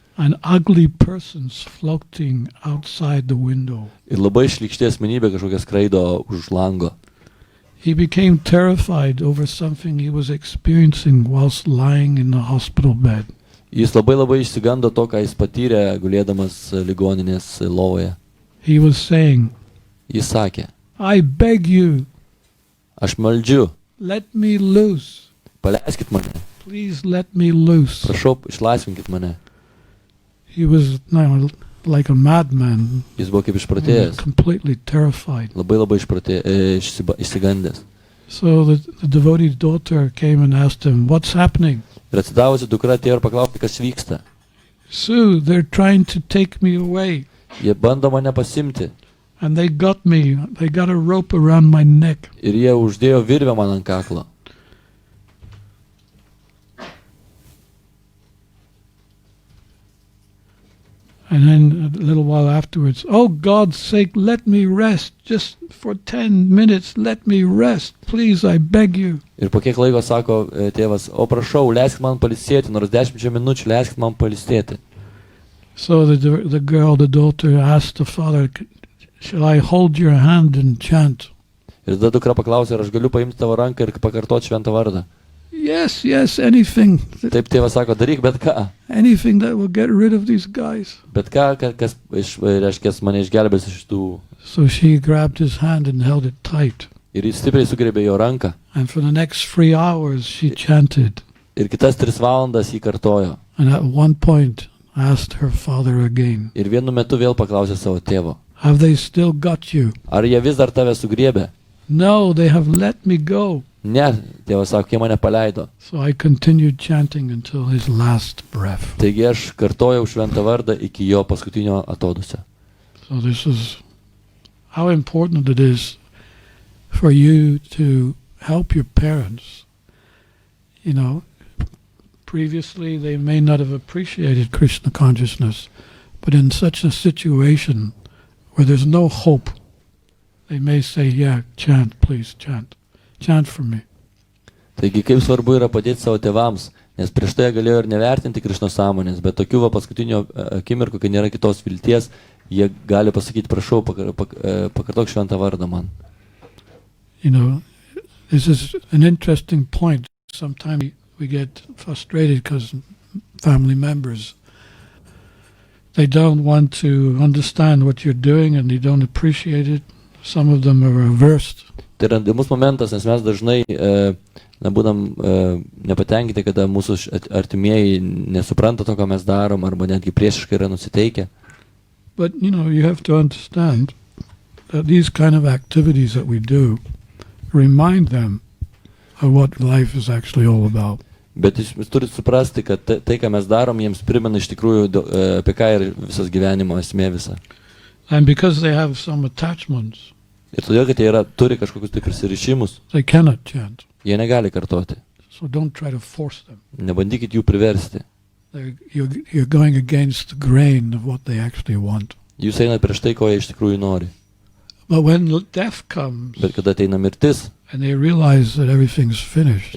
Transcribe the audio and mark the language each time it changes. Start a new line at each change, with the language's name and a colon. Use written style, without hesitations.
English: And ugly persons floating outside the window.
Lithuanian: Ir labai šlykšti asmenybė kažkokia skraido už lango.
English: He became terrified over something he was experiencing whilst lying in the hospital bed.
Lithuanian: Jis labai išsigando to, ką jis patyrė gulėdamas ligoninės lovoje.
English: He was saying,
Lithuanian: Jis sakė,
English: I beg you,
Lithuanian: aš meldžiu,
English: let me loose.
Lithuanian: paleiskit mane,
English: Please let me loose.
Lithuanian: prašau, išlaisvinkit mane.
English: He was like a madman,
Lithuanian: Jis buvo kaip išprotėjęs,
English: completely terrified.
Lithuanian: labai išsigandęs.
English: So the devotee's daughter came and asked him, what's happening?
Lithuanian: Ir atsidavusi dukra atėjo ir paklausė, kas vyksta.
English: Sue, they're trying to take me away.
Lithuanian: Jie bando mane pasimti
English: And they got me. They got a rope around my neck.
Lithuanian: ir jie uždėjo virvę man ant kaklo.
English: And then a little while afterwards, oh, God's sake, let me rest. Just for 10 minutes, let me rest. Please, I beg you.
Lithuanian: Ir po kiek laiko sako tėvas, o prašau, leiskit man pailsėti, nors 10 minučių leiskit man pailsėti.
English: So the daughter asked the father, shall I hold your hand and chant?
Lithuanian: Ir tada dukra paklausė, ar aš galiu paimti tavo ranką ir pakartoti šventą vardą.
English: Yes, anything.
Lithuanian: Taip tėvas sako, daryk bet ką.
English: Anything that will get rid of these guys.
Lithuanian: Bet ką, kas reiškia, mane išgelbės iš tų.
English: So she grabbed his hand and held it tight.
Lithuanian: Ir jis stipriai sugriebė jo ranką.
English: And for the next 3 hours she chanted.
Lithuanian: Ir kitas 3 valandas jį kartojo.
English: And at one point asked her father again,
Lithuanian: Ir vienu metu vėl paklausė savo tėvo.
English: have they still got you?
Lithuanian: Ar jie vis dar tave sugriebė?
English: No, they have let me go.
Lithuanian: Ne, tėvas sako, jie mane paleido.
English: So I continued chanting until his last breath.
Lithuanian: Taigi aš kartojau šventą vardą iki jo paskutinio atodusio.
English: So this is how important it is for you to help your parents. You know, previously they may not have appreciated Krishna consciousness, but in such a situation where there's no hope, they may say, yeah, chant, please chant. Chant for me.
Lithuanian: Taigi kaip svarbu yra padėti savo tėvams, nes prieš tai galėjo ir nevertinti Krišnos sąmonės, bet tokių paskutinio akimirkų, kai nėra kitos vilties, jie gali pasakyti, prašau, pakartok šventą vardą man.
English: You know, this is an interesting point. Sometimes we get frustrated because family members, they don't want to understand what you're doing and they don't appreciate it. Some of them are averse.
Lithuanian: Tai yra įdomus momentas, nes mes dažnai būdam nepatenkinti, kada mūsų artimieji nesupranta to, ką mes darom, arba netgi priešiškai yra nusiteikę.
English: But, you know, you have to understand that these kind of activities that we do remind them of what life is actually all about.
Lithuanian: Bet jūs turite suprasti, kad tai, ką mes darom, jiems primena iš tikrųjų, apie ką yra visas gyvenimo esmė visa.
English: And because they have some attachments,
Lithuanian: Ir todėl, kad jie turi kažkokius tai prisirišimus,
English: they cannot chant.
Lithuanian: jie negali kartoti.
English: So don't try to force them.
Lithuanian: Nebandykit jų priversti.
English: You're going against the grain of what they actually want.
Lithuanian: Jūs einat prieš tai, ko jie iš tikrųjų nori.
English: But when death comes,
Lithuanian: Bet kada ateina mirtis
English: and they realize that everything's finished,